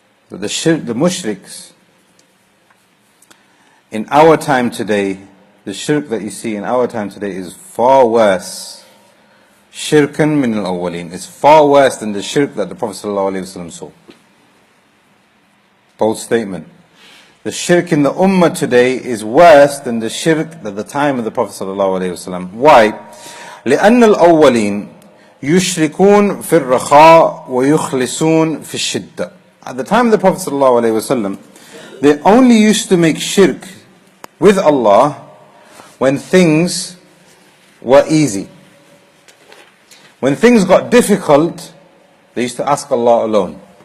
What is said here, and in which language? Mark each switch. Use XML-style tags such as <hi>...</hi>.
<en>The mushriks in our time today, the shirk that you see in our time today is far worse. Shirkan min al-awwalin. It's far worse than the shirk that the Prophet ﷺ saw. Bold statement. The shirk in the ummah today is worse than the shirk at the time of the Prophet ﷺ. Why?</en> <ar>لأن الأولين يشركون في الرخاء ويخلصون في الشدة.</ar> <en>At the time of the Prophet ﷺ, they only used to make shirk with Allah when things were easy. When things got difficult, they used to ask Allah alone.</en>